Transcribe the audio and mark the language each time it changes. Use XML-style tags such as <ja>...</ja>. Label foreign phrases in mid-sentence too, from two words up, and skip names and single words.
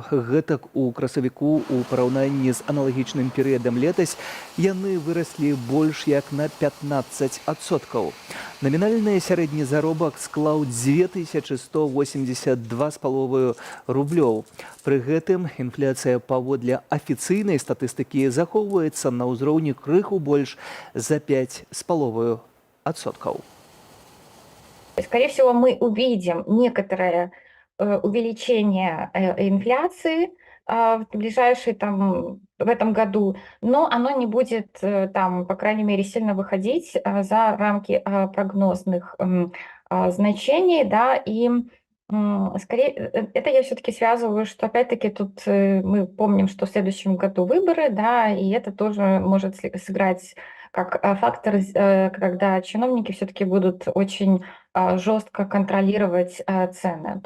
<be>Гэтак у красавіку у параўнанні з аналагічным перыядам летась яны выраслі больш як на 15%. Намінальны сярэдні заробак склаў 2182,5 рублёў. Пры гэтым інфляцыя паводле афіцыйнай статыстыкі захоўваецца на ўзроўні крыху больш за 5,5%.</be> <ru>Скорее всего, мы увидим некоторое увеличение инфляции в ближайшие в этом году, но оно не будет по крайней мере, сильно выходить за рамки прогнозных значений, да, и скорее, это я все-таки связываю, что опять-таки тут мы помним, что в следующем году выборы, да, и это тоже может сыграть как фактор, когда чиновники все-таки будут очень жестко контролировать цены.</ru>